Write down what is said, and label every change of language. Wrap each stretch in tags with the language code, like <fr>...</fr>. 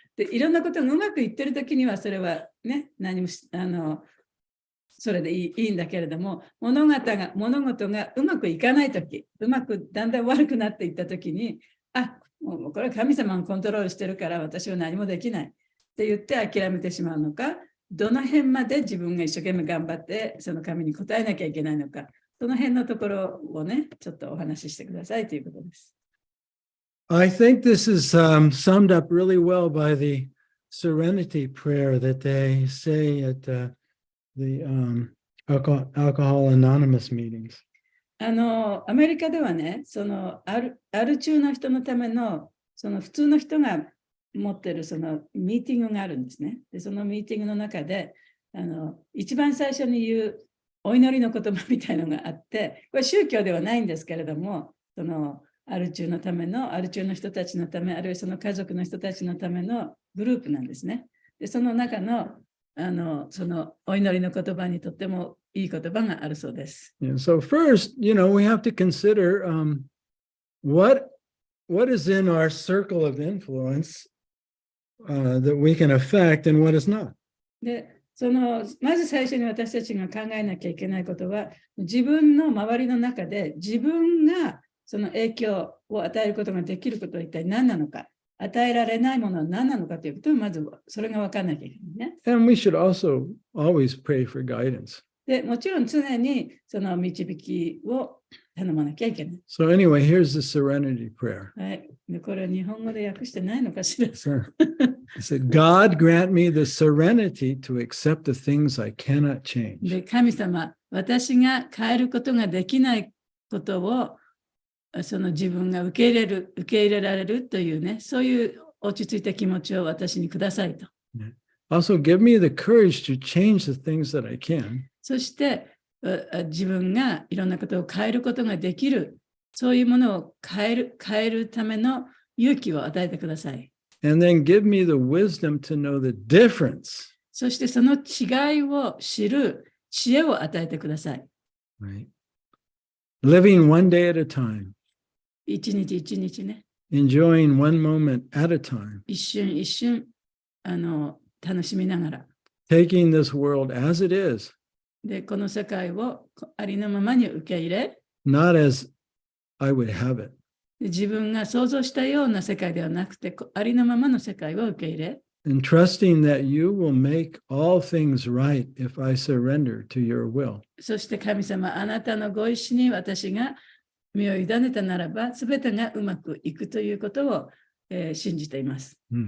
<ja>で、いろんなことがうまくいってるときには、それはね、何もそれでいいんだけれども、物事がうまくいかないとき、だんだん悪くなっていったときに、もうこれは神様がコントロールしてるから私は何もできないって言って諦めてしまうのか、どの辺まで自分が一生懸命頑張ってその神に応えなきゃいけないのか、その辺のところをね、ちょっとお話ししてくださいということです。</ja> <en>I think this is summed up really well by the serenity prayer that they say at the Alcohol Anonymous meetings.</en> <ja>アメリカではね、そのアル中の人のための、その普通の人が持ってるそのミーティングがあるんですね。で、そのミーティングの中で、一番最初に言うお祈りの言葉みたいのがあって、これ宗教ではないんですけれども、そのアル中の人たちのため、あるいはその家族の人たちのためのグループなんですね。で、その中のそのお祈りの言葉にとってもいい言葉があるそうです。</ja> <en>Yeah, so first, we have to consider what is in our circle of influence that we can affect and what is not.</en> <ja>で、まず最初に私たちが考えなきゃいけないことは、自分の周りの中で自分がその影響を与えることができることは一体何なのか、与えられないものは何なのかということをまずそれが分からなきゃいけないね。</ja> <en>And we should also always pray for guidance.</en> <ja>で、もちろん常にその導きを頼まなきゃいけない。</ja> <en>So anyway, here's the serenity prayer.</en> <ja>はい。で、これは日本語で訳してないのかしら。</ja> <en>Sure. It said, God grant me the serenity to accept the things I cannot change.</en> <ja>で、神様、私が変えることができないことをその自分が受け入れられるというね、そういう落ち着いた気持ちを私にくださいと。</ja> <en>Also, give me the courage to change the things that I can.</en> <ja>そして自分がいろんなことを変えることができる、そういうものを変えるための勇気を与えてください。</ja> <en>And then give me the wisdom to know the difference.</en> <ja>そしてその違いを知る知恵を与えてください。</ja> <en>Right? Living one day at a time.</en> <ja>一日一日ね。</ja> <en>Enjoying one moment at a time.</en> <ja>一瞬一瞬楽しみながら。</ja> <en>Taking this world as it is.</en> <ja>で、この世界をありのままに受け入れ。</ja> <en>Not as I would have it.</en> <ja>自分が想像したような世界ではなくて、ありのままの世界を受け入れ。</ja> <en>And trusting that you will make all things right if I surrender to your will.</en> <ja>そして神様、あなたのご意志に私が身を委ねたならば、すべてがうまくいくということを、信じています。</ja>